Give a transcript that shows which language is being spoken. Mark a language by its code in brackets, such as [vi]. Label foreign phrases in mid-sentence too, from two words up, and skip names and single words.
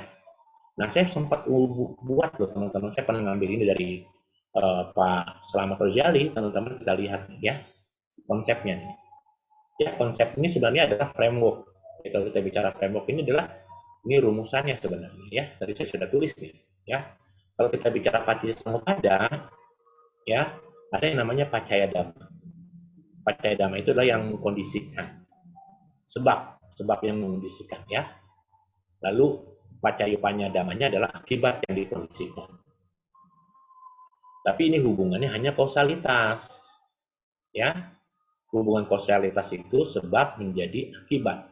[id] Nah, saya sempat buat loh teman-teman, saya pernah ngambil ini dari Pak Slamet Rojali, teman-teman kita lihat ya konsepnya nih. Ya, konsep ini sebenarnya adalah framework. Kalau kita bicara framework ini adalah ini rumusannya sebenarnya ya. Tadi saya sudah tulis nih ya. Kalau kita bicara Paticcasamuppada ya, ada yang namanya [pi] pacaya dhamma. Pacaya dhamma [id] itu adalah yang mengkondisikan. Sebab yang mengkondisikan ya. Lalu [pi] pacayupanya dhammanya [id] adalah akibat yang dikondisikan. Tapi ini hubungannya hanya kausalitas. Ya. Hubungan kausalitas itu sebab menjadi akibat.